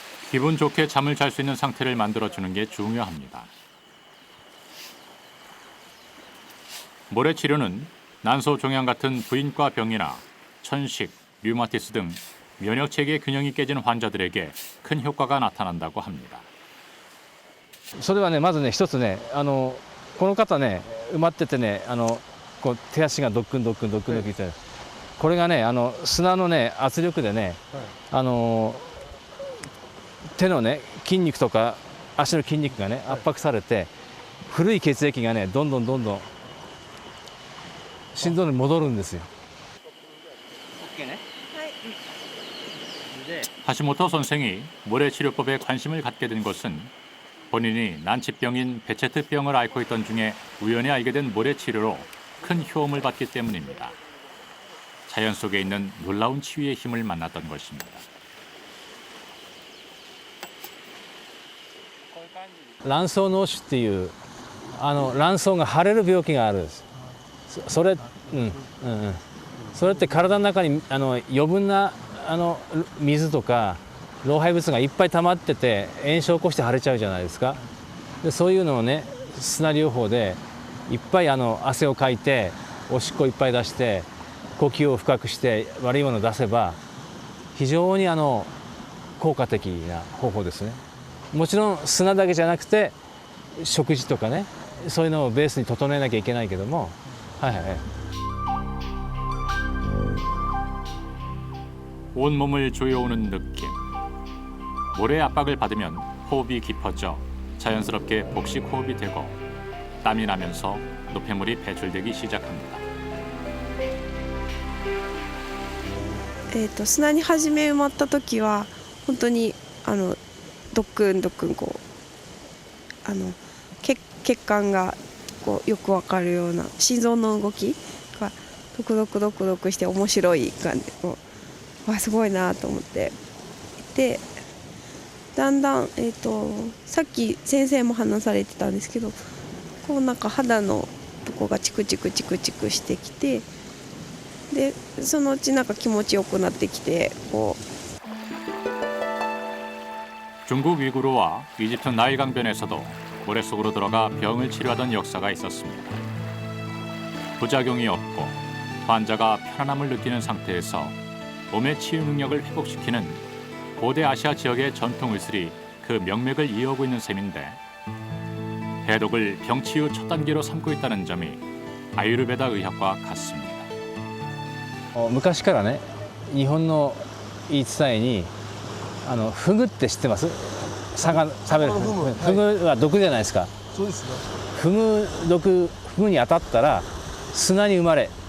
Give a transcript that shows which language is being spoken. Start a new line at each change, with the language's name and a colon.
Korean: 기분 좋게 잠을 잘 수 있는 상태를 만들어주는 게 중요합니다. 모래 치료는 난소 종양 같은 부인과 병이나 천식, 류마티스 등 면역체계 균형이 깨진 환자들에게 큰 효과가 나타난다고 합니다.
Japanese: それはね、まずね、一つね、この方ね、埋まっててね、こう手足がドックンドックンドックンドックンって、これがね、砂のね、圧力でね、手のね、筋肉とか足の筋肉がね、圧迫されて、古い血液がね、どんどんどんどん心臓に戻るんですよ。
Korean: 하시모토 선생이 모래치료법에 관심을 갖게 된 것은 본인이 난치병인 베체트병을 앓고 있던 중에 우연히 알게 된 모래치료로 큰 효험을 받기 때문입니다. 자연 속에 있는 놀라운 치유의 힘을 만났던 것입니다.
Japanese: 卵巣脳腫っていう卵巣が腫れる病気があるんです。それって体の中に余分な水とか老廃物がいっぱい溜まってて炎症を起こして腫れちゃうじゃないですか。でそういうのをね、砂療法でいっぱい汗をかいておしっこいっぱい出して呼吸を深くして悪いものを出せば非常に効果的な方法ですね。もちろん砂だけじゃなくて食事とかね、そういうのをベースに整えなきゃいけないけども、はいはい。
Korean: 온몸을 조여오는 느낌. 모래 압박을 받으면 호흡이 깊어져 자연스럽게 복식 호흡이 되고 땀이 나면서 노폐물이 배출되기 시작합니다.
Japanese: 砂に初め埋まった時は本当にドックンドックンこう血管がこうよくわかるような心臓の動きがドクドクドクドクして面白い感じ。わすごいなと思ってでだんだん、さっき先生も話されてたんですけどこうなんか肌のとこがチクチクチクチクしてきてでそのうちなんか気持ちよくなってきてこう
Korean: 중국 위구르와 이집트 나일 강변에서도 모래 속으로 들어가 병을 치료하던 역사가 있었습니다. 부작용이 없고 환자가 편안함을 느끼는 상태에서 몸의 치유 능력을 회복시키는 고대 아시아 지역의 전통 의술이 그 명맥을 이어오고 있는 셈인데 해독을 병치유 첫 단계로 삼고 있다는 점이 아유르베다 의학과 같습니다.
Japanese: 昔からね、日本の言い伝えにフグって知ってます？魚食べるフグは毒じゃないですか。そうですね。フグに当たったら砂に埋まれ。